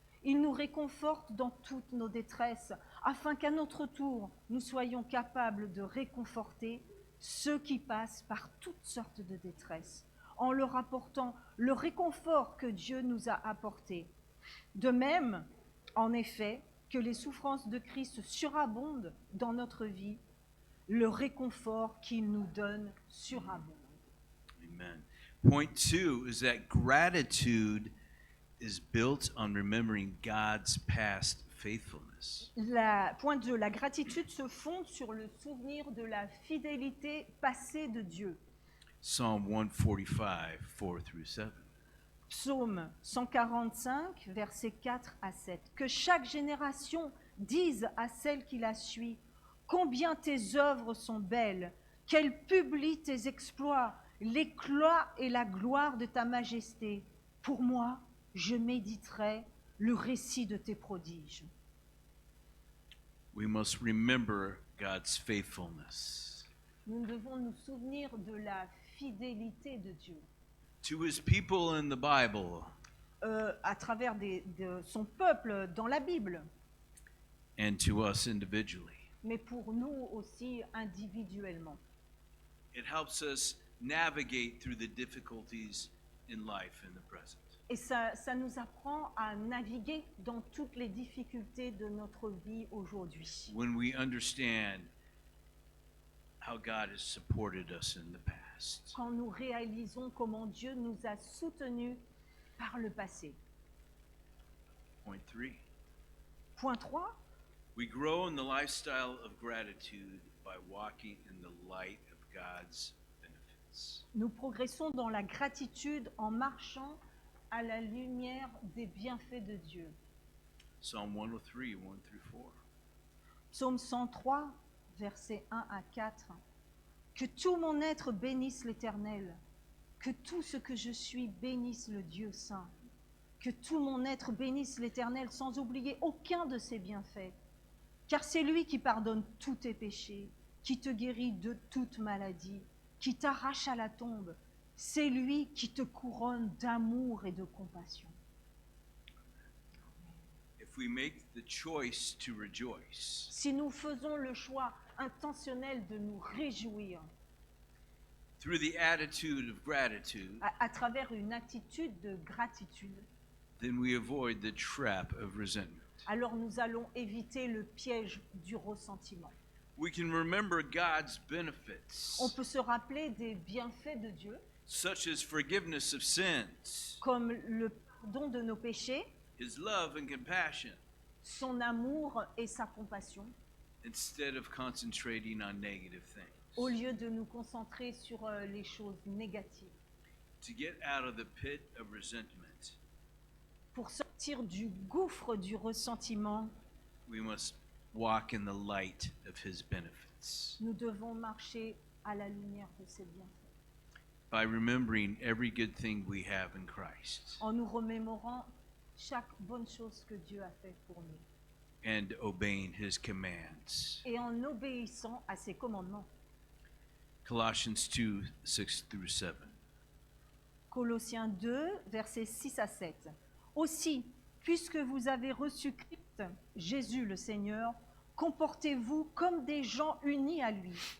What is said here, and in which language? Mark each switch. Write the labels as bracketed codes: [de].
[fr] Il nous réconforte dans toutes nos détresses, afin qu'à notre tour, nous soyons capables de réconforter ceux qui passent par toutes sortes de détresses, en leur apportant le réconfort que Dieu nous a apporté. De même, en effet, que les souffrances de Christ surabondent dans notre vie, le réconfort qu'il nous donne surabonde. Amen. [en] Point 2 is that gratitude is built on remembering God's past faithfulness. [fr] Point 2, la gratitude se fonde sur le souvenir de la fidélité passée de Dieu. [en] Psalm 145, 4 through 7. [fr] Psaume 145, versets 4 à 7. Que chaque génération dise à celle qui la suit, combien tes œuvres sont belles, qu'elle publie tes exploits, l'éclat et la gloire de ta majesté. Pour moi, je méditerai le récit de tes prodiges. [en] We must remember God's faithfulness. [fr] Nous devons nous souvenir de la fidélité de Dieu. [en] To his people in the Bible [fr] À travers de son peuple dans la Bible, [en] and to us individually. [fr] mais pour nous aussi individuellement. [en] It helps us navigate through the difficulties in life in the present. [fr] Et ça nous apprend à naviguer dans toutes les difficultés de notre vie aujourd'hui. [en] When we understand how God has supported us in the past. [fr] Quand nous réalisons comment Dieu nous a soutenus par le passé. [en] Point 3. [fr] Point 3, [en] We grow in the lifestyle of gratitude by walking in the light of God's benefits. [fr] nous progressons dans la gratitude en marchant à la lumière des bienfaits de Dieu. [en] Psalm 103, 1 through 4. [fr] Psaume 103, versets 1 à 4. Que tout mon être bénisse l'Éternel, que tout ce que je suis bénisse le Dieu saint, que tout mon être bénisse l'Éternel sans oublier aucun de ses bienfaits, car c'est lui qui pardonne tous tes péchés, qui te guérit de toute maladie, qui t'arrache à la tombe, c'est lui qui te couronne d'amour et de compassion. [en] If we make the choice to rejoice, [fr] Si nous faisons le choix intentionnel de nous réjouir [en] through the attitude of gratitude, [fr] à travers une attitude de gratitude, [en] then we avoid the trap of resentment. [fr] alors nous allons éviter le piège du ressentiment. [en] We can remember God's [fr] On [en] benefits, [fr] peut se rappeler des bienfaits de Dieu, [en] such as forgiveness of sins, [fr] comme le pardon de nos péchés, [en] His love and compassion, [fr] son amour et sa compassion, [en] instead of concentrating on negative [fr] au [en] things. [fr] lieu de nous concentrer sur les choses négatives. [en] To get out of the pit of resentment, [fr] Pour sortir du gouffre du ressentiment, [en] we must walk in the light of His benefits. [fr] nous devons marcher à la lumière de ses bienfaits, [en] By remembering every good thing we have in Christ [fr] en nous remémorant chaque bonne chose que Dieu a fait pour nous [en] and obeying His commands. [fr] et en obéissant à ses commandements. [en] Colossians 2, 6 through 7. [fr] Colossiens 2, versets 6 à 7. Aussi, puisque vous avez reçu Christ, Jésus le Seigneur, comportez-vous comme des gens unis à lui.